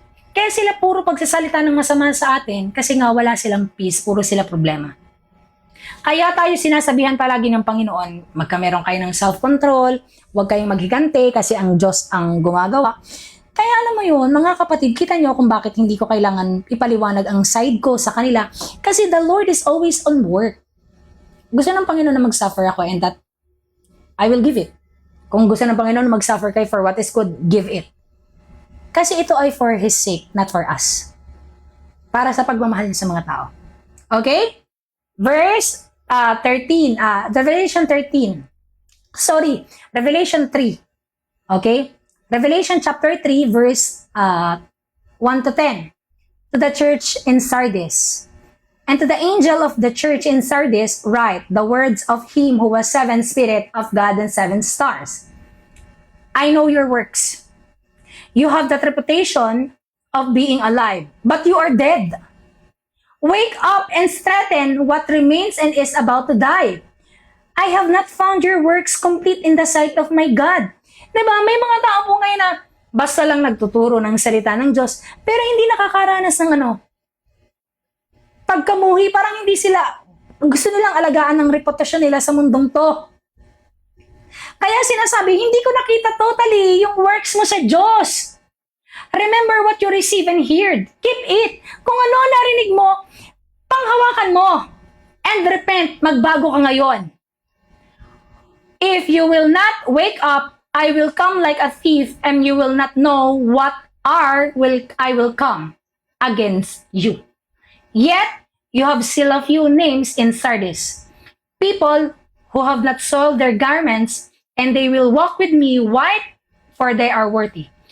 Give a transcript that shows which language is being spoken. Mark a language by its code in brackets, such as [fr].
[tl] Kaya sila puro pagsasalita ng masama sa atin kasi nga wala silang peace, puro sila problema. Kaya tayo sinasabihan palagi ng Panginoon, magkameron kayo ng self-control, huwag kayong maghigante kasi ang Diyos ang gumagawa. Kaya alam mo yun, mga kapatid, kita nyo kung bakit hindi ko kailangan ipaliwanag ang side ko sa kanila. Kasi [en] the Lord is always on work. [tl] Gusto ng Panginoon na mag-suffer ako [en] and that I will give it. [tl] Kung gusto ng Panginoon na mag-suffer kayo [en] for what is good, give it. [tl] Kasi ito ay [en] for His sake, not for us. [tl] Para sa pagmamahal niya sa mga tao. [en] Okay? Verse 13, Revelation 13. Revelation 3. Okay? Revelation chapter 3, verse 1 to 10. To the church in Sardis. And to the angel of the church in Sardis, write the words of him who was seven spirit of God and seven stars. I know your works. You have that reputation of being alive, but you are dead. Wake up and strengthen what remains and is about to die. I have not found your works complete in the sight of my God. [tl] Diba? May mga tao po ngayon na basta lang nagtuturo ng salita ng Diyos, pero hindi nakakaranas ng pagkamuhi, parang hindi sila, gusto nilang alagaan ng reputasyon nila sa mundong to. Kaya sinasabi, hindi ko nakita totally yung works mo sa Diyos. [en] Remember what you receive and heard. Keep it. [tl] Kung ano ang narinig mo, panghawakan mo. [en] And repent, [tl] magbago ka ngayon. [en] If you will not wake up, I will come like a thief and you will not know what I will come against you. Yet, you have still a few names in Sardis. People who have not soiled their garments, and they will walk with me white, for they are worthy.